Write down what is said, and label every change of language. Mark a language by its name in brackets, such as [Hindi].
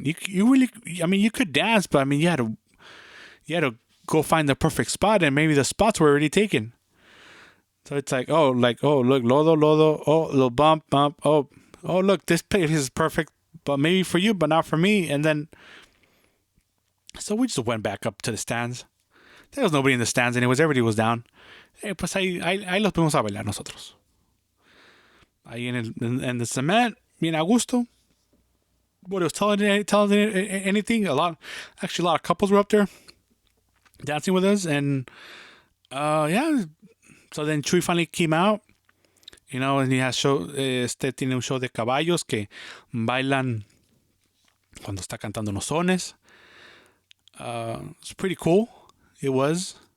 [English] You really, I mean, you could dance, but I mean, you had to go find the perfect spot, and maybe the spots were already taken. So it's like, oh, look, lodo, oh, little bump, oh, look, this place is perfect, but maybe for you, but not for me. And then, so we just went back up to the stands. There was nobody in the stands, anyways. Everybody was down. [Spanish] Pues ahí los fuimos a bailar nosotros. Ahí [English] in the cement, [Spanish] bien a gusto. [English] What it was telling anything, a lot of couples were up there dancing with us, and yeah. So then Chuy finally came out, and he has [Spanish] tiene un show de caballos que bailan cuando está cantando los sones. [English] It's pretty cool. It was.